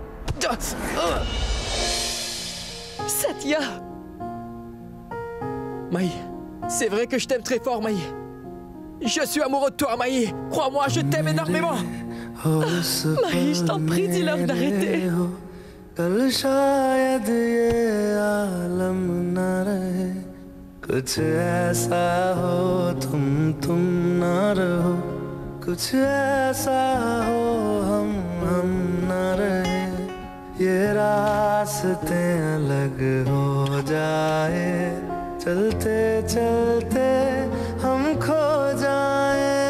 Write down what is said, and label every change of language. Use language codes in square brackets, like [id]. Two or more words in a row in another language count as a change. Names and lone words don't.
[fr] Satya! Maï, c'est vrai que je t'aime très fort, Maï. Je suis amoureux de toi, Maï. Crois-moi, je t'aime énormément. Maï, je t'en prie, dis-leur d'arrêter. [hi] कल शायद ये आलम न रहे कुछ ऐसा हो तुम न रहो कुछ ऐसा हो हम न रहे ये रास्ते अलग हो जाए चलते चलते हम खो जाए